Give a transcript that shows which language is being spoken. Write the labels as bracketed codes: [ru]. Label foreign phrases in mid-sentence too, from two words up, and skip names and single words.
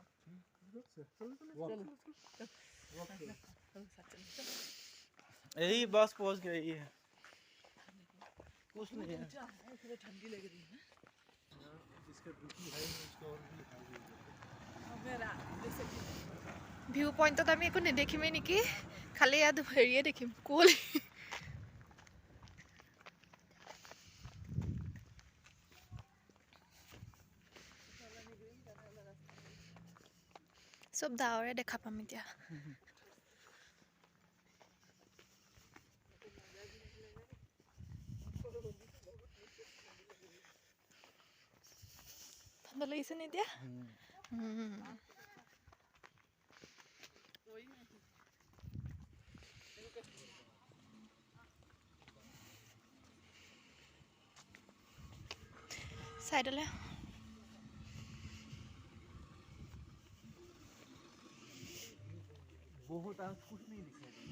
[hi] यही बस पहुंच गई है, कुछ नहीं है। ठंडी लग रही है जिसका बीपी हाई है उसका और भी हाई हो जाता है। मेरा जैसे कि [as] ভিউ পইণ্টত আমি একো নেদেখিমেই নেকি, খালি ইয়াত হেৰিয়ে দেখিম কুঁৱলী। চব ডাৱৰে দেখা পাম এতিয়া। ঠাণ্ডা লাগিছে নে এতিয়া? [hi] साइडले बहुत आज कुछ नहीं दिखाई देगा।